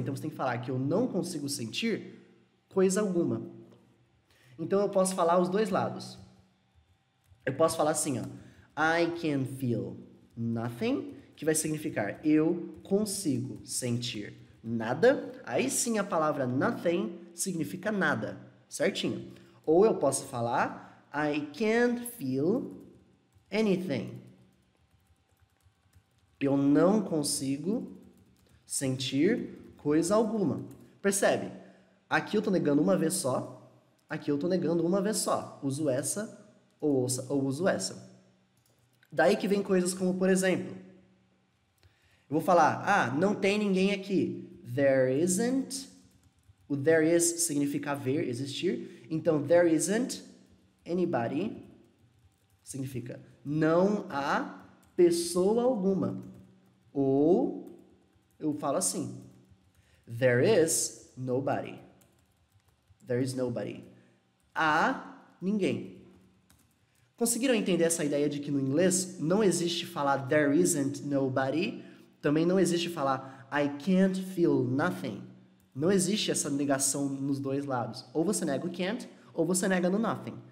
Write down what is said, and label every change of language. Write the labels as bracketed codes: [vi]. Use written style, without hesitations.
[pt] Então, você tem que falar que eu não consigo sentir coisa alguma. Então, eu posso falar os dois lados. Eu posso falar assim, ó, [en] I can feel nothing, [pt] que vai significar eu consigo sentir nada. Aí sim a palavra nothing significa nada, certinho. Ou eu posso falar [en] I can't feel anything. [pt] Eu não consigo sentir coisa alguma. Percebe? Aqui eu tô negando uma vez só, aqui eu tô negando uma vez só. Uso essa ou uso essa. Daí que vem coisas como, por exemplo, eu vou falar, não tem ninguém aqui. [en] There isn't. [pt] O there is significa haver, existir. Então, [en] there isn't anybody [pt] significa não há pessoa alguma. Ou eu falo assim, [en] there is nobody. There is nobody. [pt] Há ninguém. Conseguiram entender essa ideia de que no inglês não existe falar [en] there isn't nobody, [pt] também não existe falar [en] I can't feel nothing. [pt] Não existe essa negação nos dois lados. Ou você nega o can't, ou você nega no nothing.